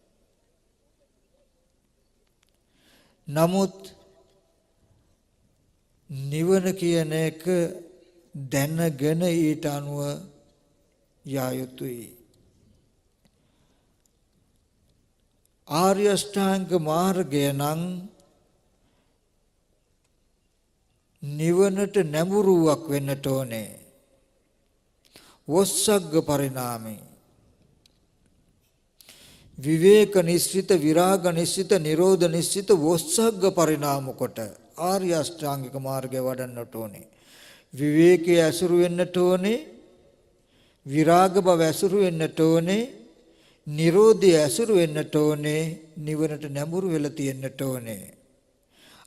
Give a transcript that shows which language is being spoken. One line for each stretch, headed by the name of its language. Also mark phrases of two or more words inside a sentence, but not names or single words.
Sinhala: නමුත් නිවන කියන එක දැනගෙන ඊට අනුව යා යුතුයි. ආර්ය අෂ්ටාංග මාර්ගය නම් නිවනට නැඹුරුවක් වෙන්නට ඕනේ.
Pali: වොස්සග්ග පරිණාමේ විවේක නිස්සිත විරාග නිස්සිත නිරෝධ නිස්සිත වොස්සග්ග පරිණාම
Sinhala: කොට ආර්ය අෂ්ටාංගික මාර්ගය වඩන්නට ඕනේ. විවේකයේ ඇසුරු වෙන්නට ඕනේ, විරාග බව ඇසුරු වෙන්නට ඕනේ, නිරෝධය ඇසුරු වෙන්නට ඕනේ, නිවනට නැඹුරු වෙලා තියෙන්නට ඕනේ.